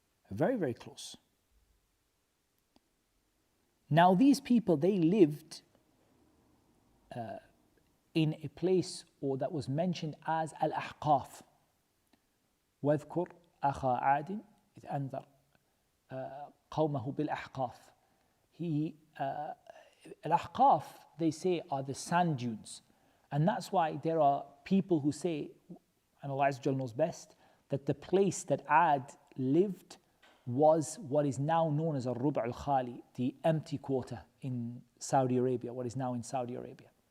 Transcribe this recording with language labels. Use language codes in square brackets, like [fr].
[en] Very, very close. Now these people, they lived in a place that was mentioned as Al-Ahqaf. [ar] وَاذْكُرْ أَخَا عَادٍ إِذْ أَنذَرْ قَوْمَهُ بِالْأَحْقَافِ. [en] Al-Ahqaf, they say, are the sand dunes. And that's why there are people who say, and Allah Azza wa Jalla knows best, that the place that Ad lived was what is now known as Ar-Rub' al-Khali, the empty quarter in Saudi Arabia, what is now in Saudi Arabia.